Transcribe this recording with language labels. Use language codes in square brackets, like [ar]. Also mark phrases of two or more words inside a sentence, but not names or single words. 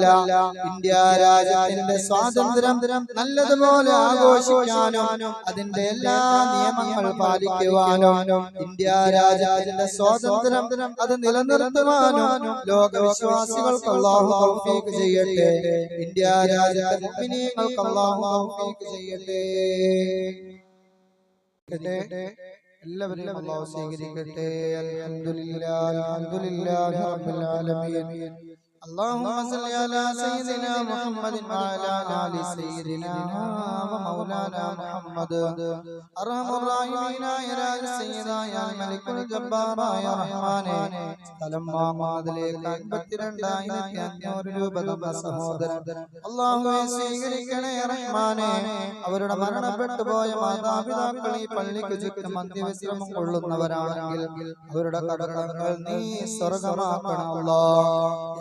[ml] ഇന്ത്യ രാജ്യത്തിന്റെ സ്വാതന്ത്ര്യം നല്ലതുപോലെ ആഘോഷിക്കാനും അതിന്റെ എല്ലാ നിയമങ്ങൾ പാലിക്കുവാനും ഇന്ത്യ രാജ്യത്തിന്റെ സ്വാതന്ത്ര്യം അത് നിലനിർത്തുവാനും ലോകവിശ്വാസികൾക്ക് അല്ലാഹു തൗഫീഖ് ചെയ്യട്ടെ. ഇന്ത്യ രാജ്യത്തെ മുഅ്മിനീങ്ങൾക്ക് അല്ലാഹു തൗഫീഖ് ചെയ്യട്ടെ. എല്ലാവരെയും അല്ലാഹു സ്വീകരിക്കട്ടെ. [ar] الحمد لله رب العالمين. اللهم صل على سيدنا محمد وعلى آل سيدنا ومولانا محمد. أرحم الراحمين يا سيدنا يا ملك الجبار يا رحمن. [ml] സ്ഥലം വാങ്ങുന്നതിലേക്ക് 52,500 രൂപ തന്ന സഹോദരൻ അല്ലാഹുവേ സ്വീകരിക്കണേ റഹ്മാനേ. അവരുടെ മരണപ്പെട്ടു പോയ മാതാപിതാക്കൾ ഈ പള്ളിക്ക് ചുറ്റും അന്ത്യവിശ്രമം കൊള്ളുന്നവരാണെങ്കിൽ അവരുടെ കബറിടങ്ങൾ നീ സ്വർഗ്ഗമാക്കണം അല്ലാഹ്.